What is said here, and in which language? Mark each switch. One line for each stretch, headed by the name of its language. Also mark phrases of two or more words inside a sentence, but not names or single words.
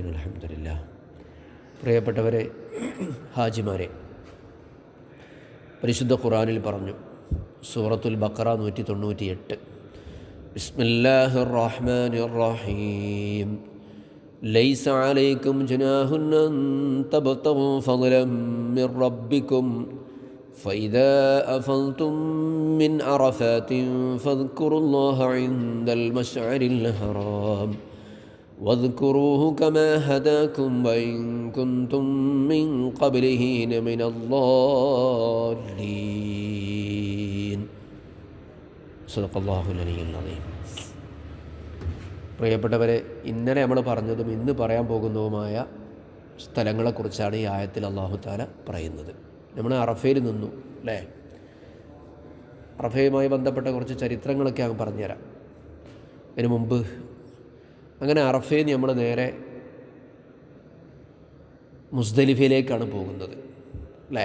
Malayalam: അൽഹംദുലില്ലാഹ്. പ്രിയപ്പെട്ടവരെ, ഹാജിമാരെ, പരിശുദ്ധ ഖുർആനിൽ പറഞ്ഞു, സൂറത്തുൽ ബഖറ 198, ബിസ്മില്ലാഹിർ
Arabic: الرحمن الرحيم، ليس عليكم جناح أن تبتغوا فضلا من ربكم فإذا أفضتم من عرفات فاذكروا الله عند المشعر الحرام واذكروه كما هداكم وإن كنتم من قبله لمن الضالين. صدق الله العلي العظيم.
Malayalam: പ്രിയപ്പെട്ടവരെ, ഇന്നലെ നമ്മൾ പറഞ്ഞതും ഇന്ന് പറയാൻ പോകുന്നതുമായ സ്ഥലങ്ങളെക്കുറിച്ചാണ് ഈ ആയത്തിൽ
Arabic: الله تعالى
Malayalam: പറയുന്നത്. നമ്മൾ അറഫയിൽ നിന്നു അല്ലേ? അറഫയുമായി ബന്ധപ്പെട്ട കുറച്ച് ചരിത്രങ്ങളൊക്കെ അങ്ങ് പറഞ്ഞുതരാം. അതിന് മുമ്പ് അങ്ങനെ അറഫയിൽ നിന്ന് നമ്മൾ നേരെ മുസ്ദലിഫയിലേക്കാണ് പോകുന്നത് അല്ലേ?